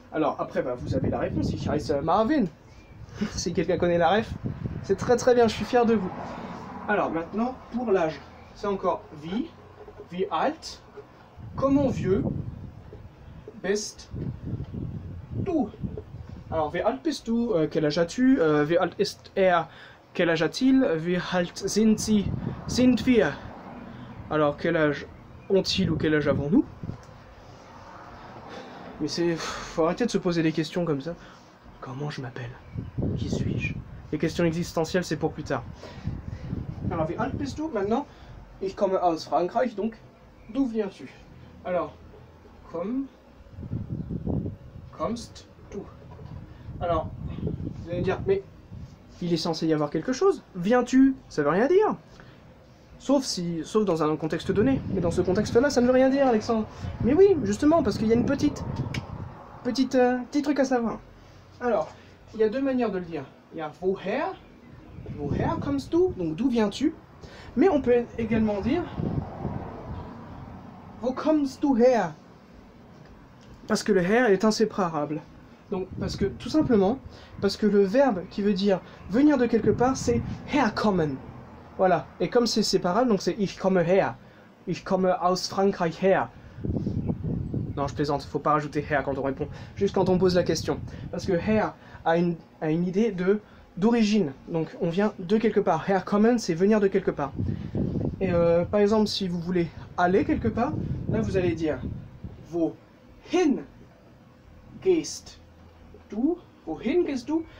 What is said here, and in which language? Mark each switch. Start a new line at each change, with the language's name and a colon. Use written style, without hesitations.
French: Alors après vous avez la réponse,
German: ich heiße Marvin.
French: Si quelqu'un connaît la ref, c'est très très bien, je suis fier de vous. Alors maintenant pour l'âge, c'est encore
German: wie alt,
French: comment vieux
German: bist du? Alors wie alt bist du,
French: quel âge as-tu,
German: wie alt ist er?
French: Quel âge a-t-il?
German: Wie alt sind sie? Sind wir?
French: Alors, quel âge ont-ils ou quel âge avons-nous? Mais faut arrêter de se poser des questions comme ça. Comment je m'appelle? Qui suis-je? Les questions existentielles, c'est pour plus tard. Alors,
German: wie alt bist du?
French: Maintenant,
German: ich komme aus Frankreich,
French: donc, d'où viens-tu?
German: Alors, kommst du?
French: Alors, vous allez me dire, mais il est censé y avoir quelque chose. Viens-tu, ça veut rien dire. Sauf dans un contexte donné. Mais dans ce contexte-là, ça ne veut rien dire, Alexandre. Mais oui, justement, parce qu'il y a une petit truc à savoir. Alors, il y a deux manières de le dire. Il y a
German: woher kommst du,
French: donc d'où viens-tu. Mais on peut également dire
German: wo kommst du her,
French: parce que le her est inséparable. Donc, tout simplement, parce que le verbe qui veut dire venir de quelque part, c'est herkommen. Voilà. Et comme c'est séparable, donc c'est
German: ich komme her. Ich komme aus Frankreich her.
French: Non, je plaisante, faut pas rajouter her quand on répond, juste quand on pose la question. Parce que her a une idée d'origine, donc on vient de quelque part. Herkommen, c'est venir de quelque part. Et par exemple, si vous voulez aller quelque part, là vous allez dire
German: wohin gehst du? Wohin gehst du?